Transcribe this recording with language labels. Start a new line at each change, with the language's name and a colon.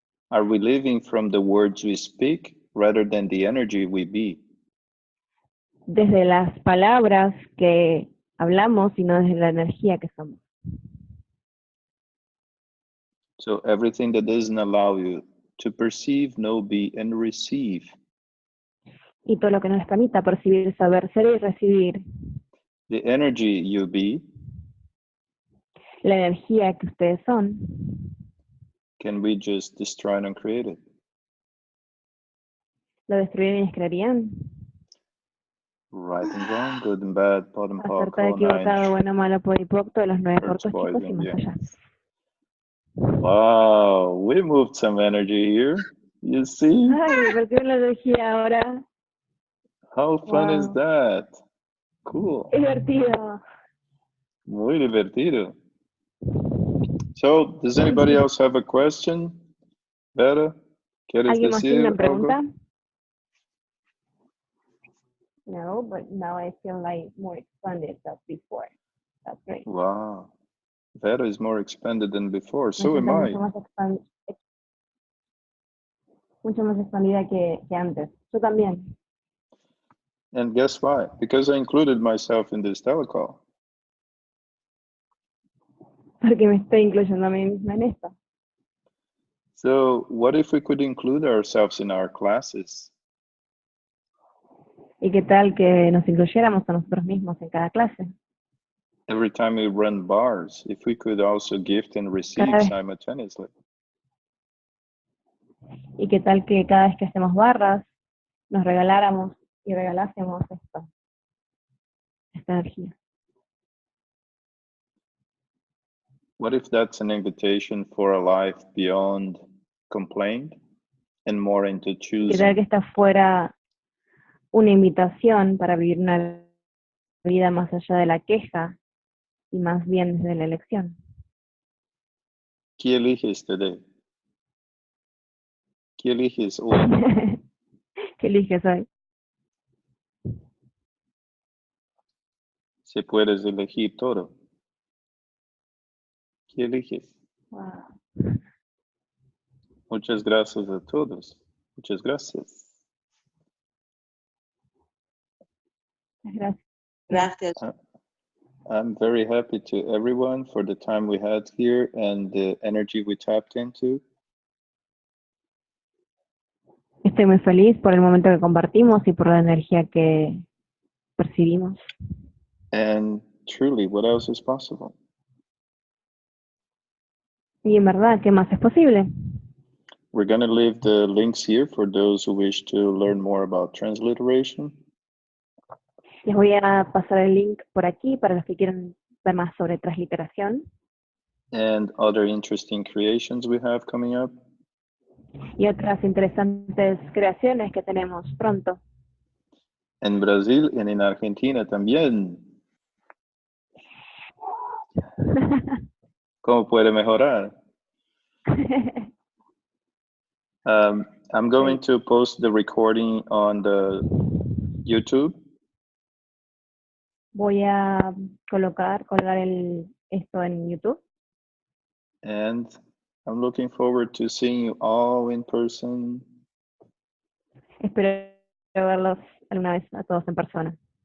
English: are we living from the words we speak rather than the energy we be?
Spanish: desde las palabras que hablamos y no desde la energía que somos?
English: So everything that doesn't allow you to perceive, know, be, and receive.
Spanish: Y todo lo que nos permita percibir, saber, ser y recibir.
English: The energy you be.
Spanish: La energía que ustedes son.
English: Can we just destroy and uncreate it?
Spanish: ¿Lo destruirían y descrearían?
English: Right and wrong, good and bad, pot and pock,
Spanish: Acertado, equivocado, bueno, malo, podipoc, todos los 9 cortos, chicos, y más allá.
English: Wow, we moved some energy here. You see?
Spanish: Ay, percibo la energía ahora.
English: How fun is that? Cool.
Spanish: Divertido. Muy divertido.
English: So, does anybody else have a question?
Spanish: Vera, ¿quieres ¿Alguien más tiene decir una pregunta? algo?
English: No, but now I feel like more expanded than before. That's great. Wow. Vera is more expanded than before. So am I.
Spanish: Mucho más expandida que antes. Yo también.
English: And guess why? Because I included myself in this telecall.
Spanish: Porque me estoy incluyendo a mí misma en esto.
English: So what if we could include ourselves in our classes?
Spanish: ¿Y qué tal que nos incluyéramos a nosotros mismos en cada clase?
English: Every time we run bars, if we could also gift and receive simultaneously.
Spanish: ¿Y qué tal que cada vez que hacemos barras, nos regaláramos y regalásemos esto? Esta energía.
English: What if that's an invitation for a life beyond complaint and more into choosing?
Spanish: ¿Qué tal que esta fuera una invitación para vivir una vida más allá de la queja y más bien desde la elección? ¿Qué eliges
English: today?
Spanish: ¿Qué eliges hoy? ¿Qué eliges hoy? Si puedes elegir todo. ¿Qué eliges?
English: Wow.
Spanish: Muchas gracias a todos. Muchas gracias. Gracias. Gracias.
English: I'm very happy to everyone for the time we had here and the energy we tapped into.
Spanish: Estoy muy feliz por el momento que compartimos y por la energía que percibimos.
English: And truly, what else is possible?
Spanish: Y en verdad, ¿qué más es posible?
English: We're going to leave the links here for those who wish to learn more about transliteration.
Spanish: Les voy a pasar el link por aquí para los que quieran ver más sobre transliteración. And other interesting creations we have coming up. Y otras interesantes creaciones que tenemos pronto. En Brasil y en Argentina también. ¿Cómo puede mejorar?
English: I'm going to post the recording on the YouTube.
Spanish: Voy a colgar esto en YouTube.
English: And I'm looking forward to seeing you all in person.
Spanish: Espero verlos alguna vez a todos en persona.